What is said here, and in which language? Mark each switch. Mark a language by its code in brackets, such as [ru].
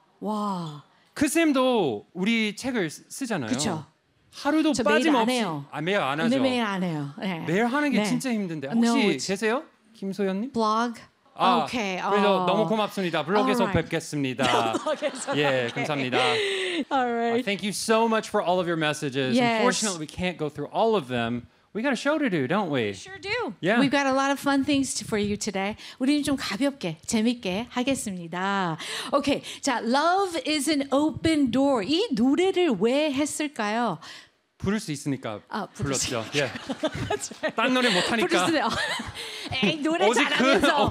[ko] 와. 그 쌤도 우리 책을 쓰잖아요. 그렇죠. 하루도 빠짐없이. 아, 매일 안 하죠. 매일 안 해요. 네. 매일 하는 게 네. 진짜 힘든데. 혹시 계세요? 김소연님? 블로그? 아, [en] okay. [ko] 그래서 너무 고맙습니다. 블로그에서 right. 뵙겠습니다. 예, 감사합니다. [en] All right. Thank you so much for all of your messages. Yes. Unfortunately, we can't go through all of them. We got a show to do, don't we? Sure do. Yeah. We've got a lot of fun things for you today. [ko] 우리는 좀 가볍게, 재밌게 하겠습니다. Okay. 자, Love is an open door. 이 노래를 왜 했을까요? 부를 수 있으니까 아, 불렀죠. 예. Yeah. 딴 노래 못 하니까. 부를 수 있어요. 에이, 노래 오직 잘하면서.